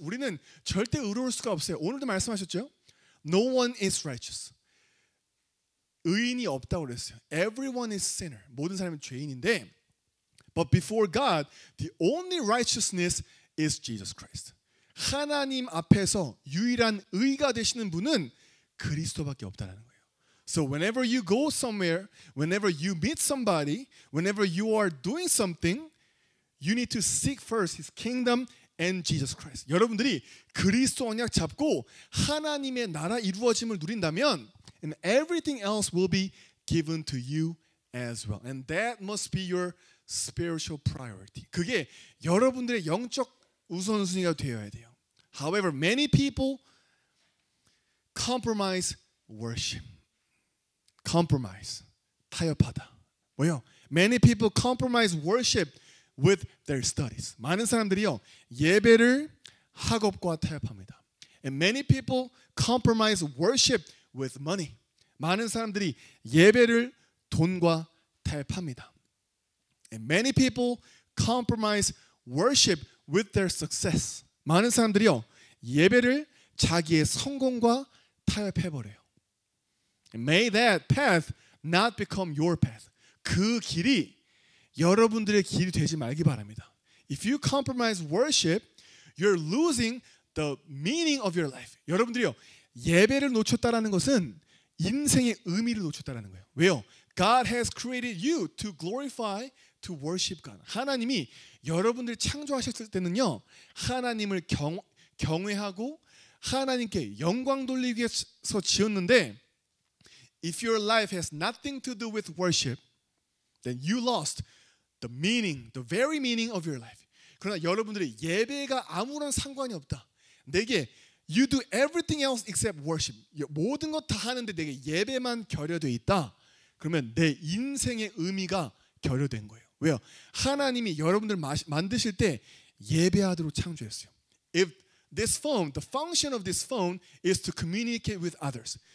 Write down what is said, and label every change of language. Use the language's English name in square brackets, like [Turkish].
[Korean] 우리는 절대 의로울 수가 없어요. 오늘도 말씀하셨죠? [English] No one is righteous. [Korean] 의인이 없다고 그랬어요. [English] Everyone is sinner. [Korean] 모든 사람은 죄인인데, [English] but before God, the only righteousness is Jesus Christ. [Korean] 하나님 앞에서 유일한 의가 되시는 분은 그리스도밖에 없다는 거예요. [English] So whenever you go somewhere, whenever you meet somebody, whenever you are doing something, you need to seek first His kingdom and Jesus Christ. [Korean] 여러분들이 그리스도 언약 잡고 하나님의 나라 이루어짐을 누린다면, [English] and everything else will be given to you as well. And that must be your spiritual priority. [Korean] 그게 여러분들의 영적 우선순위가 되어야 돼요. [English] However, many people compromise worship. [Korean] Compromise. 타협하다. 뭐요? [English] Many people compromise worship with their studies. [Korean] 많은 사람들이요. 예배를 학업과 타협합니다. [English] And many people compromise worship with money. [Korean] 많은 사람들이 예배를 돈과 타협합니다. [English] And many people compromise worship with their success. [Korean] 많은 사람들이요. 예배를 자기의 성공과 타협해버려요. [English] May that path not become your path. [Korean] 그 길이 여러분들의 길이 되지 말기 바랍니다. [English] If you compromise worship, you're losing the meaning of your life. [Korean] 여러분들이요, 예배를 놓쳤다라는 것은 인생의 의미를 놓쳤다라는 거예요. 왜요? [English] God has created you to glorify, to worship God. [Korean] 하나님이 여러분들 창조하셨을 때는요, 하나님을 경외하고 하나님께 영광 돌리기 위해서 지었는데, [English] if your life has nothing to do with worship, then you lost the meaning, the very meaning of your life. [Korean] 그러나 여러분들의 예배가 아무런 상관이 없다. 내게 [English] you do everything else except worship. [Korean] 모든 것 다 하는데 내게 예배만 결여되어 있다. 그러면 내 인생의 의미가 결여된 거예요. 왜요? 하나님이 여러분들 만드실 때 예배하도록 창조했어요. [English] If this phone, the function of this phone is to communicate with others.